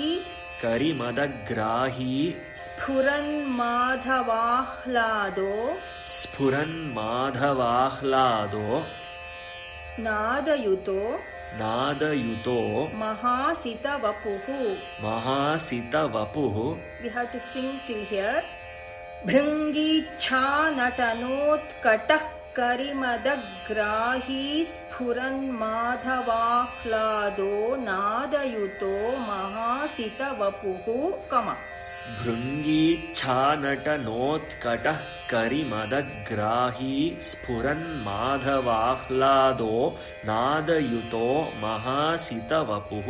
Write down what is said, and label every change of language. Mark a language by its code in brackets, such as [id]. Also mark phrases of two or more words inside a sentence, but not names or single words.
[sa] ಕರಿಮದಗ್ರಾಹೀ ಸ್ಫುರನ್ಮಾಧವಾಹ್ಲಾದೋ ಸ್ಫುರನ್ಮಾಧವಾಹ್ಲಾದೋ ನಾದಯುತೋ ನಾದಯುತೋ ಮಹಾಸಿತವಪುಃ. ಮಹಾಸಿತವಪುಃ. [en] We have to sing till here. [sa] ಭೃಂಗೀಚ್ಛಾ ನಟನೋತ್ಕಟಃ ಕರಿಮದಗ್ರಾಹೀ ಸ್ಫುರನ್ಮಾಧವಾಹ್ಲಾದೋ ನಾದಯುತೋ ಮಹಾಸಿತವಪುಃ. ಕಮ. ಭೃಂಗೀಚ್ಛಾ ನಟನೋತ್ಕಟಃ ಕರಿಮದಗ್ರಾಹೀ ಸ್ಫುರನ್ಮಾಧವಾಹ್ಲಾದೋ ನಾದಯುತೋ ಮಹಾಸಿತವಪುಃ.